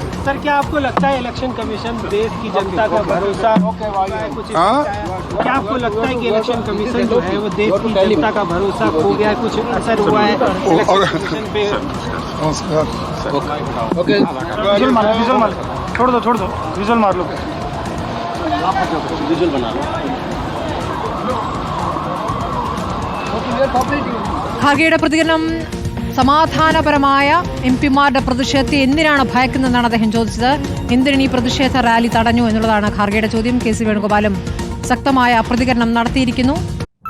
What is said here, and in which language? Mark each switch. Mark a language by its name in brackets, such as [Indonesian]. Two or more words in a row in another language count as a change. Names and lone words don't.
[Hindi] सर, क्या आपको लगता है इलेक्शन कमीशन देश की जनता का भरोसा कुछ क्या आपको लगता है कि इलेक्शन कमीशन जो है वो देश की जनता का भरोसा खो गया है, कुछ असर हुआ है इलेक्शन कमीशन पे? नमस्कार. ओके, छोड़ दो विजुअल मार लो. विजुअल बना लो. [Malayalam] ഖാർഗെയുടെ പ്രതികരണം സമാധാനപരമായ എംപിമാരുടെ പ്രതിഷേധത്തെ എന്തിനാണ് ഭയക്കുന്നതെന്നാണ് അദ്ദേഹം ചോദിച്ചത്. എന്തിനാണ് ഈ പ്രതിഷേധ റാലി തടഞ്ഞു എന്നുള്ളതാണ് ഖാർഗെയുടെ ചോദ്യം. KC വേണുഗോപാലും ശക്തമായ പ്രതികരണം നടത്തിയിരിക്കുന്നു.